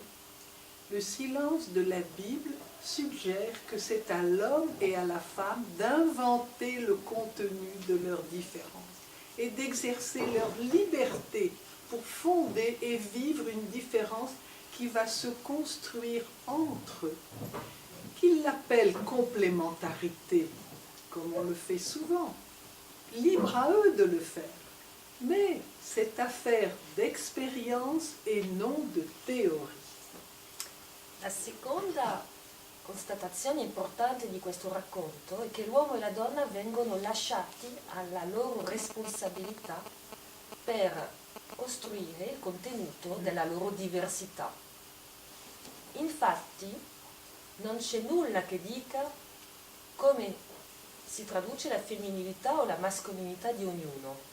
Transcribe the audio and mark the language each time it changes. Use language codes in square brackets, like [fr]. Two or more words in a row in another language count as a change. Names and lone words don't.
[fr] Le silence de la Bible suggère que c'est à l'homme et à la femme d'inventer le contenu de leur différence et d'exercer leur liberté pour fonder et vivre une différence qui va se construire entre eux, qu'ils l'appellent complémentarité, comme on le fait souvent. Libre à eux de le faire, mais c'est affaire d'expérience et non de théorie. [it] La seconda constatazione importante di questo racconto è che l'uomo e la donna vengono lasciati alla loro responsabilità per costruire il contenuto della loro diversità. Infatti non c'è nulla che dica come si traduce la femminilità o la mascolinità di ognuno.